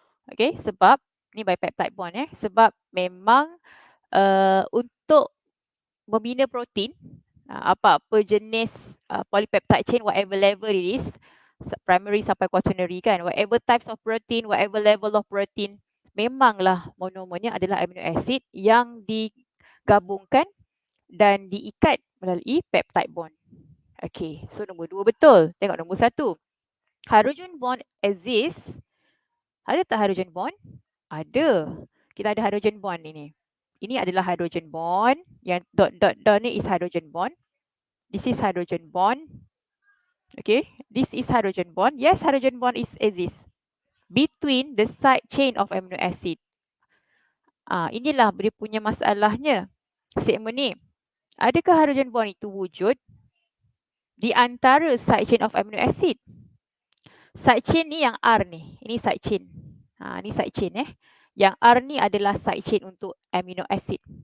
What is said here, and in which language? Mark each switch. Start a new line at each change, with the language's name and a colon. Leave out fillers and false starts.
Malay: Okay, sebab ni by peptide bond sebab memang untuk membina protein, apa-apa jenis polypeptide chain,
English: whatever level it is,
Malay: primary sampai quaternary kan,
English: whatever types of protein,
Malay: whatever level of protein, memanglah monomernya adalah amino acid yang digabungkan dan diikat melalui peptide bond. Okay, so nombor 2 betul. Tengok nombor 1.
English: Hydrogen bond exists.
Malay: Ada tak hydrogen bond? Ada. Kita ada hydrogen bond ini. Ini adalah hydrogen bond. Yang dot ni
English: is hydrogen bond. This is hydrogen bond. Okay, this is hydrogen bond. Yes, hydrogen bond exists between the side chain of amino acid.
Malay: Inilah dia punya masalahnya. Segmen ni. Adakah hydrogen bond itu wujud di antara side chain of amino acid? Side chain ni yang R ni. Ini side chain. Ni side chain Yang R ni adalah side chain untuk amino acid.